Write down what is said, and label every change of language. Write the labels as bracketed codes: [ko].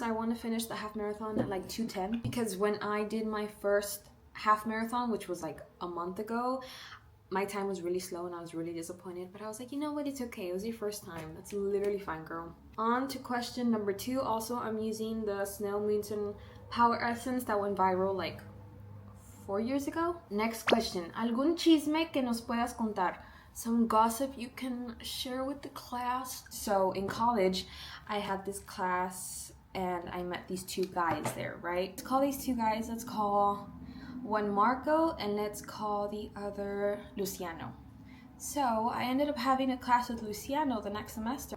[en] I want to finish the half marathon at like 2:10, because when I did my first half marathon, which was like a month ago, my time was really slow and I was really disappointed, but I was like, you know what, it's okay, it was your first time, that's literally fine, girl. On to question number 2. Also, I'm using the Snail Mountain Power Essence that went viral like 4 years ago. Next question. [es] ¿Algún chisme que nos puedas contar? [en] Some gossip you can share with the class. So in college, I had this class and I met these 2 guys there, right? Let's call these 2 guys, let's call one Marco and let's call the other Luciano. So I ended up having a class with Luciano the next semester.